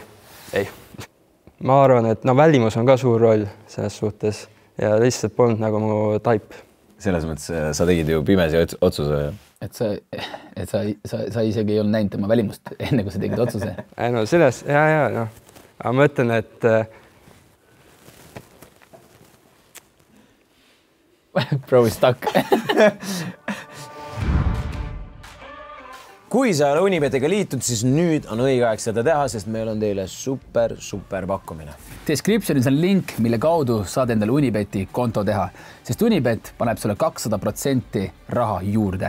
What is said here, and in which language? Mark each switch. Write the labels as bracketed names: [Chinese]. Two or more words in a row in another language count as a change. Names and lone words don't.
[Estonian] Ma arvan, et välimus on ka suur roll selles suhtes ja lihtsalt polnud mu taip. Selles mõttes sa tegid ju pimesi otsuse. Et sa isegi ei olnud näinud tema välimust enne, kui sa tegid otsuse. No selles, ja. Aga ma ütlen, et [English] Bro is stuck. [Estonian] Kui sa ole Unibetiga liitud, siis nüüd on õige aeg seda teha, sest meil on teile super pakkumine. Descriptionis on link, mille kaudu saad endale Unibeti konto teha, sest Unibet paneb sulle 200% raha juurde.